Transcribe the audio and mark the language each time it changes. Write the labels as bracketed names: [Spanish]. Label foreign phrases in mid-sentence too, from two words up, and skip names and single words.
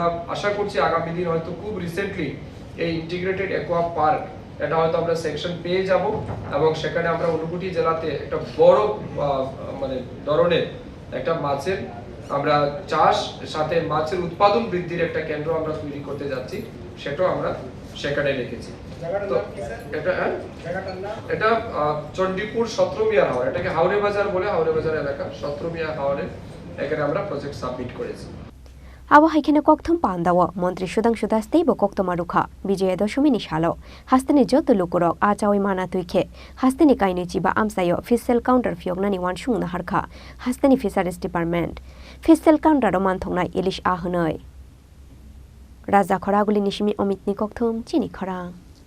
[Bangla] আশা করছি আগামী দিন হয়তো খুব রিসেন্টলি এই [English] integrated aqua park [Bangla] এটা হয়তো আমরা সেকশন পেয়ে যাব এবং সেখানে আমরা ঊনকোটি জেলাতে একটা বড় মানে ধরনের একটা মাছের আমরা চাষ সাথে মাছের উৎপাদন বৃদ্ধির একটা কেন্দ্র আমরা তৈরি করতে যাচ্ছি সেটাও আমরা সেখানে রেখেছি তো এটা চণ্ডীপুর 17 মিয়ার হাওর এটাকে হাওড়ে বাজার বলে হাওড়ে বাজার এলাকা 17 মিয়ার হাওরে এখানে আমরা [English] project submit [Bangla] করেছি [Kok Borok] Awa haikena kokthum pandawa Montri Shudang Shudastei bo koktomarukha Bijaya Dashami ni Salo Hasteni joto lukurok achawi mana tuike Hasteni kaini chiba amsayo [English] fiscal counter [Kok Borok] Phiyoknani Wansukmung Naharkha Hasteni Fisheries Department [English] fiscal counter [Kok Borok] roman thongnai ilish ahunoi Raja Khoraguli nishimi omitni kokthum Chini Khorang